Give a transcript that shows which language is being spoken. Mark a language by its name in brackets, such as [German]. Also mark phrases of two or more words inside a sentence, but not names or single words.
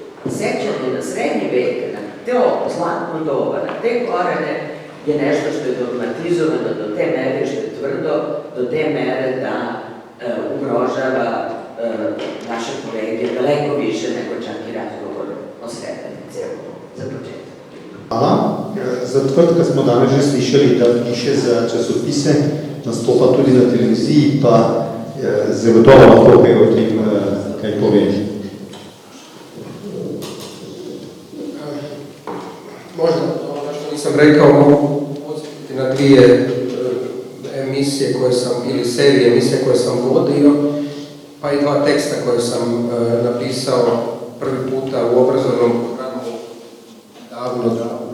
[Serbian] Sećanje na srednji vek, na to zlatno doba, na te korene je nešto što je dogmatizovano do te mere, što je tvrdo, do te mere da ugrožava naše kolege daleko više nego čak i razgovor o Srebrenici, za početak. Hvala. [Slovenian] Za Tvrtka smo danes že slišali, da piše za časopise, nastopa tudi na televiziji, pa zagotovo lahko kaj o tem kaj poveš. [Croatian] Možda ono što nisam rekao, mogu podsjetiti na dvije emisije koje sam, ili serije emisije koje sam vodio, pa i dva teksta koje sam napisao prvi puta u obrazovnom programu davno.